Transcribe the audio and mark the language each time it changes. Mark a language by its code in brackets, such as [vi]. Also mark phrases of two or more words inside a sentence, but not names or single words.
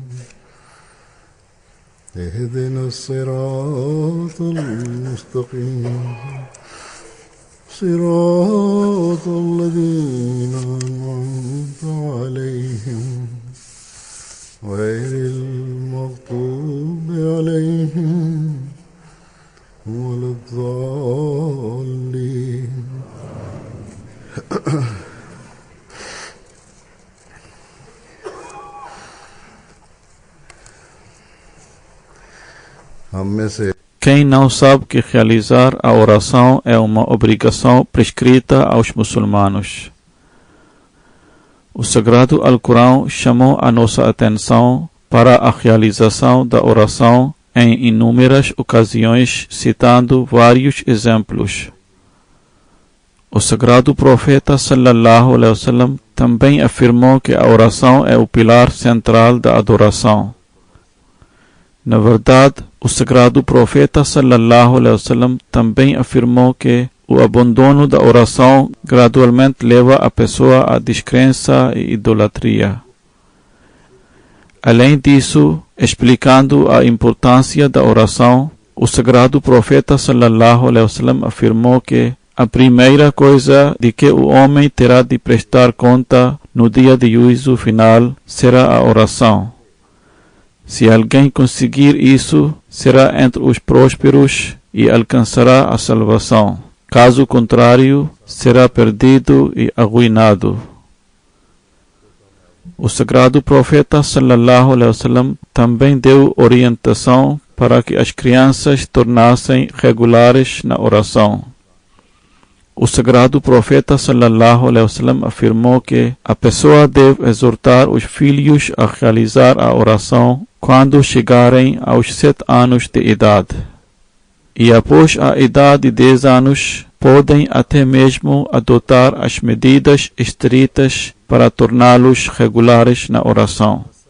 [ar] اهدنا الصراط المستقيم صراط الذين أنعمت عليهم غير المغضوب عليهم ولا الضالين. [pt] Quem não sabe que realizar a oração é uma obrigação prescrita aos muçulmanos? O Sagrado Alcorão chamou a nossa atenção para a realização da oração em inúmeras ocasiões, citando vários exemplos. O Sagrado Profeta [ar] صلى الله عليه وسلم [pt] também afirmou que a oração é o pilar central da adoração. Na verdade, o Sagrado Profeta [ar] صلى الله عليه وسلم [pt] também afirmou que o abandono da oração gradualmente leva a pessoa à descrença e idolatria. Além disso, explicando a importância da oração, o Sagrado Profeta [ar] صلى الله عليه وسلم [pt] afirmou que a primeira coisa de que o homem terá de prestar conta no dia de juízo final será a oração. Se alguém conseguir isso, será entre os prósperos e alcançará a salvação. Caso contrário, será perdido e arruinado. O Sagrado Profeta [ar] صلى الله عليه وسلم [pt] também deu orientação para que as crianças tornassem regulares na oração. O Sagrado Profeta [ar] صلى الله عليه وسلم [pt] afirmou que a pessoa deve exortar os filhos a realizar a oração quando chegarem aos 7 anos de idade. E após a idade de 10 anos, podem até mesmo adotar as medidas estritas para torná-los regulares na oração.